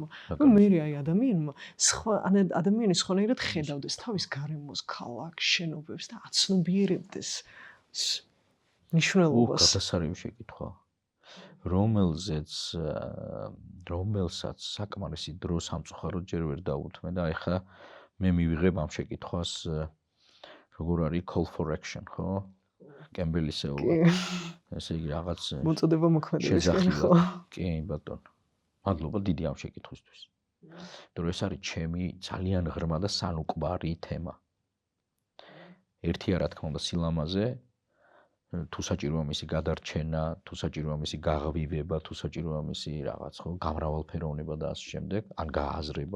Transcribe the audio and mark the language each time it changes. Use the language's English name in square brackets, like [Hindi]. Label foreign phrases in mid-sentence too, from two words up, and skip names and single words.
[Georgian] მე აი ადამიანი სხვანაირად ხედავდეს თავის გარემოს, ქალაქს, შენობებს და აცნობიერებდეს ნიშნულობას. გადასარევი შეკითხვა. რომელსაც საკმარისი დრო სამწუხაროდ ჯერ ვერ დაუთმე და ეხლა მე მივიღებ ამ შეკითხვას როგორ არის [English] call for action, [Georgian] ხო? კემბელისეულა. ესე იგი რაღაც მოწოდება მოქმედებისკენ, ხო? კი, ბატონო. მადლობა დიდი ამ შეკითხვისთვის. იმიტომ რომ ეს არის ჩემი ძალიან ღრმა და სანუკვარი თემა. ერთია რა თქმა უნდა სილამაზე, თუ საჭიროა მისი გადარჩენა, თუ საჭიროა მისი გაღვივება, თუ საჭიროა მისი რაღაც ხო გამრავალფეროვნება და ასე შემდეგ, ან გააზრება.